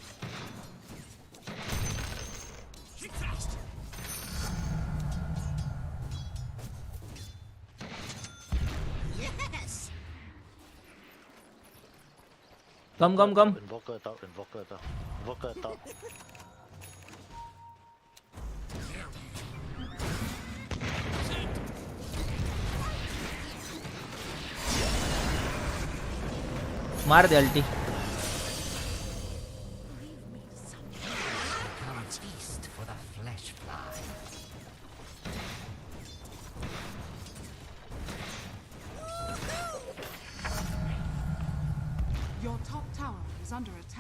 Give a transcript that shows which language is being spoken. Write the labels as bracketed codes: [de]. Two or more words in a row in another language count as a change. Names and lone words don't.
[en] Keep fast. Yes. Come. Invoker top. [hi] मार दे अल्टी. Your top tower is under attack.